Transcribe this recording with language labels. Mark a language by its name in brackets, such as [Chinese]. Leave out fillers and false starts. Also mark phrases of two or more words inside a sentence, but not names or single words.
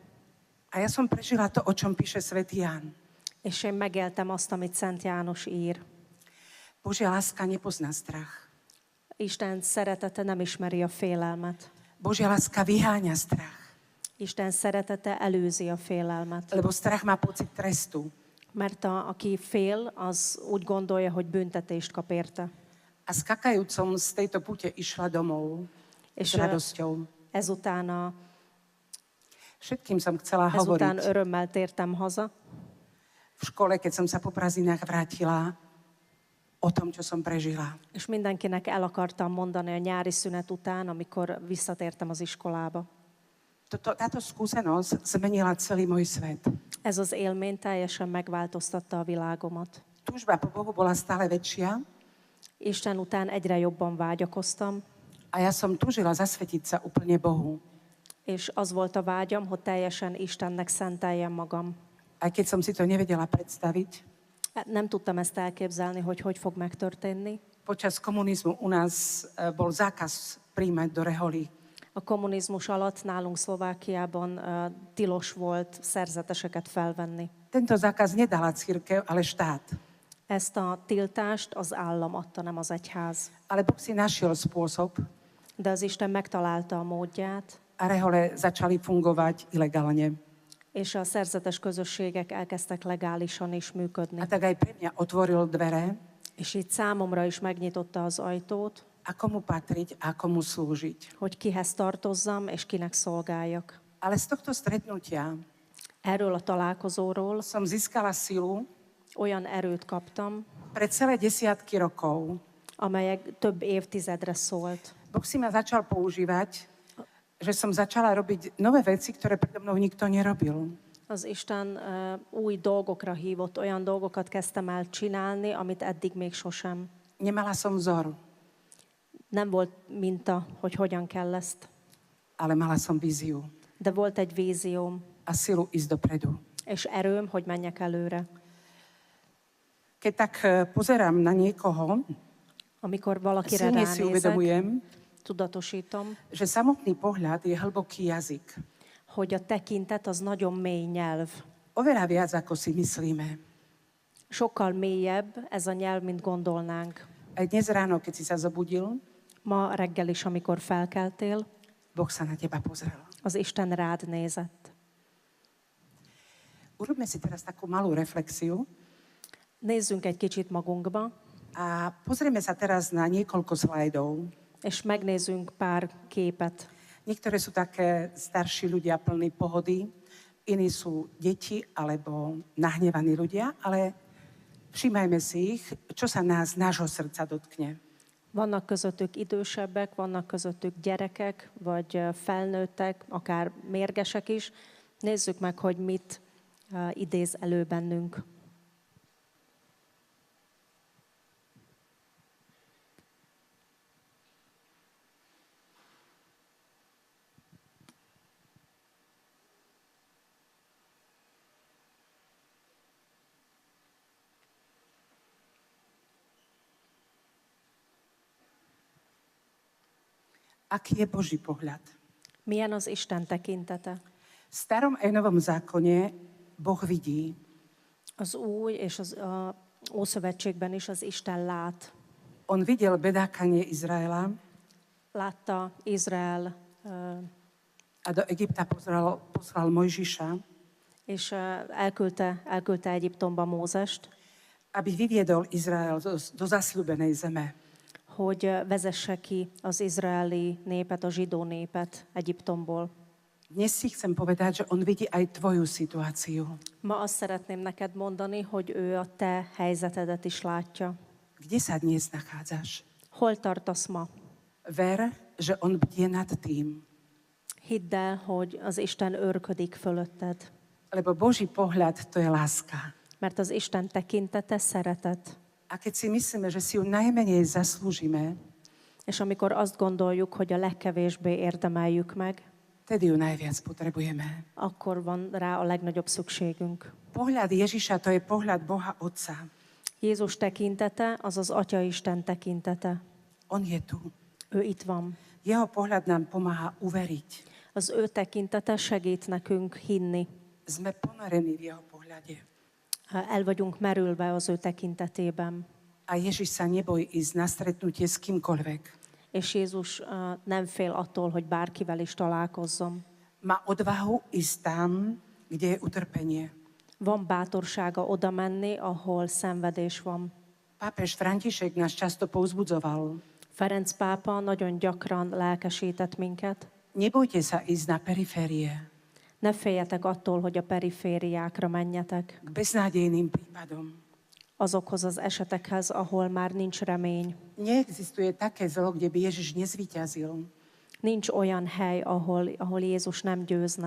[Slovak] a ja som prežila to, o čom píše svätý Ján. [Hungarian] és én megéltem azt, amit Szent János ír. [Slovak] Božia láska nepozná strach. [Hungarian] Isten szeretete nem ismeri a félelmet. [Slovak] Božia láska vyháňa strach, [Hungarian] Isten szeretete előzi a félelmet. [Slovak] lebo strach má pocit trestu. [Hungarian] Mert aki fél, az úgy gondolja, hogy büntetést kap érte. [Slovak] A skakajúcom z tejto púte išla domov s [Hungarian] És [Slovak] radosťou. [Hungarian] ezután, [Slovak] Všetkým som chcela [Hungarian] ezután [Slovak] hovoriť. [Hungarian] örömmel tértem haza. [Slovak] V škole, keď som sa po prázdninách vrátila, o tom, čo som prežila. [Hungarian] És mindenkinek el akartam mondani a nyári szünet után, amikor visszatértem az iskolába. [Slovak] Táto skúsenosť zmenila celý môj svet. [Hungarian] Ez az élmény teljesen megváltoztatta a világomat. [Slovak] Túžba po Bohu bola stále väčšia [Hungarian] Isten után egyre jobban vágyakoztam, [Slovak] a ja som túžila zasvetiť sa úplne Bohu. [Hungarian] és az volt a vágyam, hogy teljesen Istennek szenteljem magam. [Slovak] Aj keď som si to nevedela predstaviť, [Hungarian] Nem tudtam ezt elképzelni, hogy hogy fog megtörténni. [Slovak] počas komunizmu u nás bol zákaz príjmať do reholí. [Hungarian] A kommunizmus alatt nálunk Szlovákiában tilos volt szerzeteseket felvenni. [Slovak] Tento zákaz nedala cirkev, ale štát. [Hungarian] Ezt a tiltást az állam adta, nem az egyház. [Slovak] Ale Boh si našiel spôsob [Hungarian] De az Isten megtalálta a módját, [Slovak] a rehole začali fungovať ilegálne. [Hungarian] és a szerzetes közösségek elkezdtek legálisan is működni. [Slovak] A tak aj pre mňa otvoril dvere, [Hungarian] És így számomra is megnyitotta az ajtót, [Slovak] a komu patriť a komu slúžiť. [Hungarian] hogy kihez tartozzam és kinek szolgáljak. [Slovak] Ale z tohto stretnutia [Hungarian] Erről a találkozóról [Slovak] som získala silu [Hungarian] olyan erőt kaptam, [Slovak] pre celé desiatky rokov. [Hungarian] amelyek több évtizedre szólt. [Slovak] Boh si ma začal používať, že som začala robiť nové veci, ktoré predo mnou nikto nerobil. [Hungarian] Az Isten új dolgokra hívott, olyan dolgokat kezdtem el csinálni, amit eddig még sosem. [Slovak] Nemala som vzor, [Hungarian] Nem volt minta, hogy hogyan kell ezt, [Slovak] ale mala som víziu. [Hungarian] De volt egy vízióm, [Slovak] a silu ísť dopredu. [Hungarian] és erőm, hogy menjek előre. [Slovak] Keď tak pozerám na niekoho, [Hungarian] Amikor valakire [Slovak] silne si [Hungarian] ránézek, [Slovak] uvedomujem, [Hungarian] tudatosítom, [Slovak] že samotný pohľad je hlboký jazyk. [Hungarian] hogy a tekintet az nagyon mély nyelv. [Slovak] Oveľa viac, ako si myslíme. [Hungarian] Sokkal mélyebb ez a nyelv, mint gondolnánk. [Slovak] Aj dnes ráno, keď si sa zobudil, [Hungarian] Ma reggel is, amikor felkeltél, [Slovak] Boh sa na teba pozrel. [Hungarian] az Isten rád nézett. [Slovak] Urobme si teraz takú malú reflexiu [Hungarian] Nézzünk egy kicsit magunkba, [Slovak] a pozrieme sa teraz na niekoľko slajdov. [Hungarian] és megnézzünk pár képet. [Slovak] Niektoré sú také starší ľudia plní pohody, iní sú deti alebo nahnevaní ľudia, ale všímajme si ich, čo sa nás, nášho srdca dotkne. [Hungarian] Vannak közöttük idősebbek, vannak közöttük gyerekek, vagy felnőttek, akár mérgesek is. Nézzük meg, hogy mit idéz elő bennünk. [Slovak] Aký je Boží pohľad? [Hungarian] Milyen az Isten tekintete? [Slovak] V starom aj novom zákone Boh vidí. [Hungarian] Az új és az Ószövetségben is az Isten lát. [Slovak] On videl bedákanie Izraela [Hungarian] Látta Izrael, [Slovak] a do Egypta poslal Mojžiša, [Hungarian] és elküldte Egyiptomba Mózest, [Slovak] aby vyviedol Izrael do zasľúbenej zeme. [Hungarian] hogy vezesse ki az izraeli népet, a zsidó népet Egyiptomból. [Slovak] Dnes si chcem povedať, že on vidí aj tvoju situáciu. [Hungarian] Ma azt szeretném neked mondani, hogy ő a te helyzetedet is látja. [Slovak] Kde sa dnes nachádzaš? [Hungarian] Hol tartasz ma? [Slovak] Ver, že on bdie nad tým. [Hungarian] Hidd el, hogy az Isten őrködik fölötted. [Slovak] Lebo Boží pohľad to je láska. [Hungarian] Mert az Isten tekintete szeretet. [Slovak] A keď si myslíme, že si ju najmenej zaslúžime, [Hungarian] És amikor azt gondoljuk, hogy a legkevésbé érdemeljük meg, [Slovak] tedy ju najviac potrebujeme. [Hungarian] akkor van rá a legnagyobb szükségünk. [Slovak] Pohľad Ježiša to je pohľad Boha Otca. [Hungarian] Jézus tekintete az az Atya Isten tekintete. [Slovak] On je tu. [Hungarian] Ő itt van. [Slovak] Jeho pohľad nám pomáha uveriť. [Hungarian] Az ő tekintete segít nekünk hinni. [Slovak] Sme ponorení v jeho pohľade. [Hungarian] El vagyunk merülve az ő tekintetében. [Slovak] A Ježiš sa nebojí ísť na stretnutie s kýmkoľvek. [Hungarian] És Jézus nem fél attól, hogy bárkivel is találkozzon. [Slovak] Má odvahu ísť tam, kde je utrpenie. [Hungarian] Van bátorsága oda menni, ahol szenvedés van. [Slovak] Pápež František nás často povzbudzoval. [Hungarian] Ferenc pápa nagyon gyakran lelkesített minket. [Slovak] Nebojte sa ísť na periférie, [Hungarian] Ne féljetek attól, hogy a perifériákra menjetek, [Slovak] k beznádejným prípadom. [Hungarian] azokhoz az esetekhez, ahol már nincs remény. [Slovak] Neexistuje také zlo, kde by Ježiš nezvíťazil. [Hungarian] Nincs olyan hely, ahol Jézus nem győzne.